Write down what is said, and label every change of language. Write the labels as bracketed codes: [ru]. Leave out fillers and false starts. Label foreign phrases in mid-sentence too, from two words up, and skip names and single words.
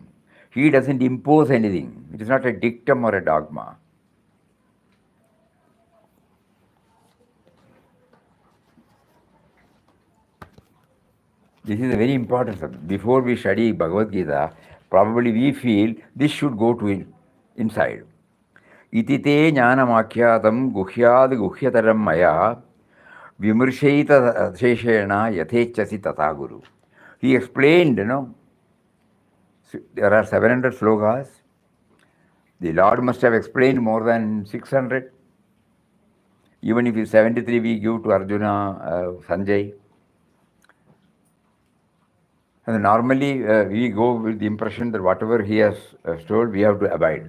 [en] He doesn't impose anything. It is not a dictum or a dogma. This is a very important subject. Before we study Bhagavad Gita, probably we feel this should go to inside. [sa] Itite jnanamakyatam guhyad guhyataram maya vimurshayita sheshena yathechasi tata guru. [en] He explained, there are 700 slokas. The Lord must have explained more than 600. Even if it's 73, we give to Arjuna, Sanjay. And normally we go with the impression that whatever he has told, we have to abide.